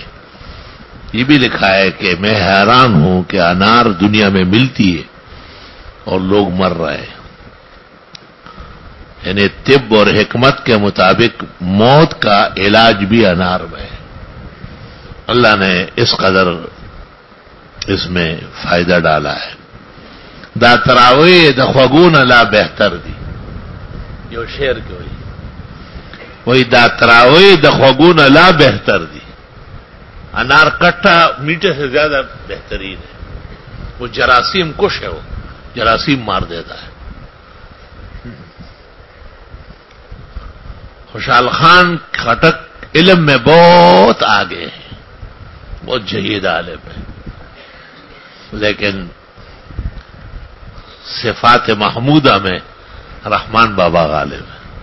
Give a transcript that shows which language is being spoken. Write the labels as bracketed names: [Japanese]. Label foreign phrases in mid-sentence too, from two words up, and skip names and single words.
[Urdu] یہ بھی لکھا ہے کہ میں حیران ہوں کہ انار دنیا میں ملتی ہے اور لوگ مر رہے ہیں. یعنی طب اور حکمت کے مطابق موت کا علاج بھی انار میں ہے. اللہ نے اس قدر اس میں فائدہ ڈالا ہے. [Pashto] دا تراوی دا خواگون لا بہتر دی، [Urdu] جو شعر کی ہوئی وہی [Pashto] دا تراوی دا خواگون لا بہتر دی. [Urdu] انار کٹھا میٹھے سے زیادہ بہترین ہے. وہ جراثیم کش ہے، وہ جراثیم مار دیتا ہے. خوشحال خان خٹک علم میں بہت آگے ہیں، بہت جہید عالم ہے، لیکن صفات محمودہ میں رحمان بابا غالب ہے.